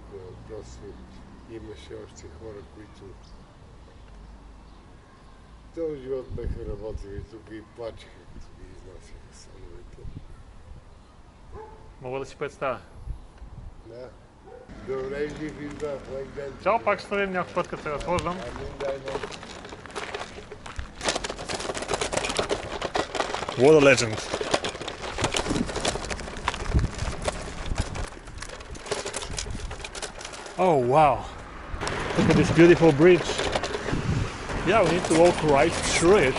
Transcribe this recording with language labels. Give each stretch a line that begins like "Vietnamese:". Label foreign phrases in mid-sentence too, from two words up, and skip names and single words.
Bulgarian: Просто имаше още хора, които този живот бяха работили тук и плачеха, като ги изнасяха становете. Мога да си представя. Да. Добре, жив и здрав, лек ден. Чао, пак ще видим някой път, като се разхождам. Амин, дай Бог.
English: What a legend. Oh wow, look at this beautiful bridge. Yeah, we need to walk right through it.